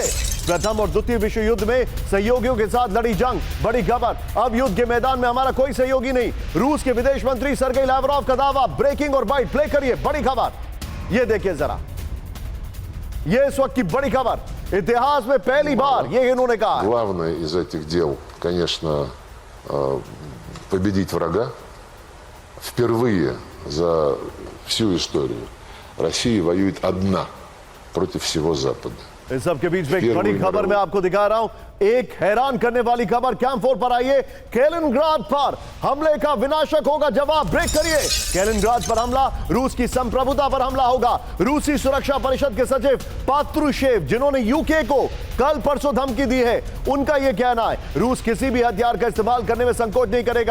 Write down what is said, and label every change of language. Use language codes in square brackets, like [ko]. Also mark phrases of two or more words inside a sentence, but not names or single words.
[hi] प्रथम और द्वितीय विश्व युद्ध में सहयोगियों के साथ लड़ी जंग। बड़ी खबर, अब युद्ध के मैदान में हमारा कोई सहयोगी नहीं। रूस के विदेश मंत्री सर्गेई लावरोव का दावा। ब्रेकिंग और [en] bite play [hi] करिए। बड़ी खबर ये देखिए जरा, ये इस वक्त की बड़ी खबर। इतिहास में पहली बार ये इन्होंने कहा। [ru] Главное из этих дел, конечно, победить врага. Впервые за всю историю Россия воюет одна против всего Запада. [hi] इस सब के बीच में एक बड़ी खबर मैं आपको दिखा रहा हूं। एक हैरान करने वाली खबर कैंप 4 पर आई है। कैलिनग्राद पर हमले का विनाशक होगा जवाब। ब्रेक करिए। कैलिनग्राद पर हमला, रूस की संप्रभुता पर हमला होगा। रूसी सुरक्षा परिषद के सचिव पात्रुशेव, जिन्होंने यूके को कल परसों धमकी दी है, उनका यह कहना है रूस किसी भी हथियार का इस्तेमाल करने में संकोच नहीं करेगा।